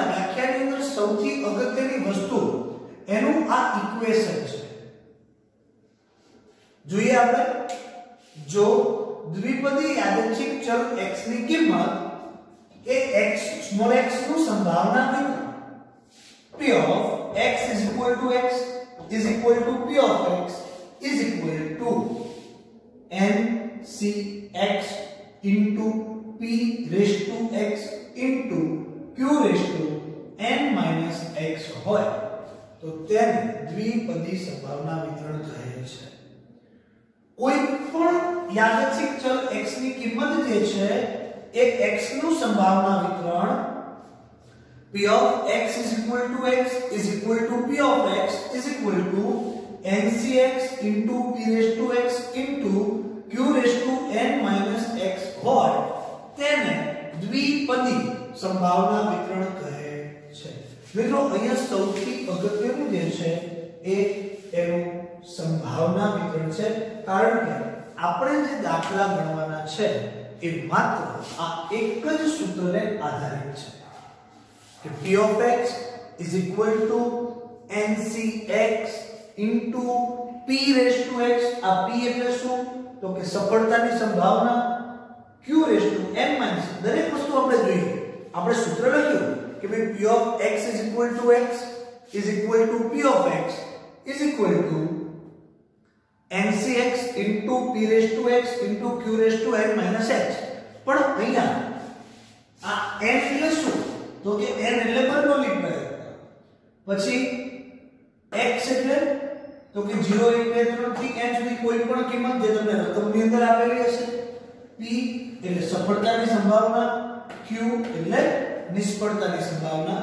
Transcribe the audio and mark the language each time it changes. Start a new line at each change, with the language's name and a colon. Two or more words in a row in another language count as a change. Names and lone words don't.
Gujarati: આ વ્યાખ્યાની અંદર સૌથી અગત્યની વસ્તુ એનું આ ઇક્વેશન છે. જોઈએ આપણે, જો દ્વિપદી યાદચ્છિક ચલ x ની કિંમત એ x સ્મોલ x નું સંભાવના વિતરણ
English: p of x is equal to x is equal to p of x is equal to ncx into p raised to x into q raised to n minus x
Gujarati: હોય તો તેને દ્વિપદી સંભાવના વિતરણ કહે છે. કોઈ પણ યાદચ્છિક ચલ x ની કિંમત જે છે એ x નું સંભાવના વિતરણ
English: p of x is equal to x is equal to p of x is equal to ncx into p raised to x into q raised to n minus x
Gujarati: હોય તેને દ્વિપદી સંભાવના વિતરણ કહે છે. મિત્રો અહીંયા સૌથી અગત્યનું જે છે એ એનું સંભાવના વિતરણ છે. કારણ કે આપણે જે દાખલા ગણવાના છે એ માત્ર આ એક જ સૂત્રને આધારિત છે કે
English: p of x is equal to ncx into p raised to x.
Gujarati: આ p એટલે શું? તો કે સફળતાની સંભાવના,
English: q raised to n minus.
Gujarati: દરેક વસ્તુ આપણે જોઈએ. આપણે સૂત્ર લખ્યું કે ભાઈ
English: p of x is equal to x is equal to p of x is equal to ncx into p raised to x into q raised to n minus x.
Gujarati: પણ અહીંયા આ n એટલે શું? તો કે n એટલે બર્નોલી પ્રયત્ન. પછી x એટલે તો કે 0 1 2 3 થી n સુધી કોઈ પણ કિંમત જે તમને રકમની અંદર આપેલી હશે. p એટલે સફળતાની સંભાવના, q એટલે નિષ્ફળતાની સંભાવના.